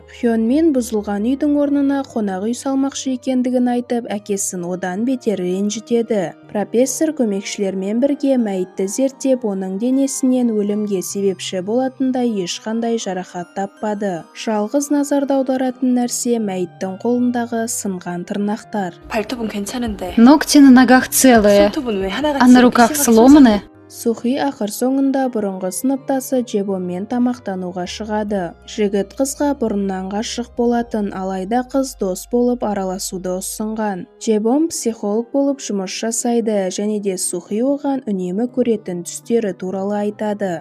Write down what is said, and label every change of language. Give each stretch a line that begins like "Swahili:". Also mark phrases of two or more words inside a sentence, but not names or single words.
Kazakh: Хён Мин бұзылған үйдің орнына қонақ үй салмақшы екендігін айтып, әкесін одан бетер ренжітеді. Профессор көмекшілермен бірге мәйітті зерттеп, оның денесінен өлімге себепші болатындай ешқандай жарақат таппады. Жалғыз назарды аударатын нәрсе мәйіттің қолындағы сынған тырнақтар.
Korean: 발톱은 괜찮은데.
Russian: Ногти на ногах целые,
Korean: 손톱은 왜 하나같이
Russian: а на руках сломаны.
Kazakh: Сухи ақыр соңында бұрынғы сыныптасы Джебонмен тамақтануға шығады. Жігіт қызға бұрыннан ғашық болатын, алайда қыз дос болып араласуды ұсынған. Джебон психолог болып жұмыс жасайды, және де Сухи оған үнемі көретін түстері туралы айтады.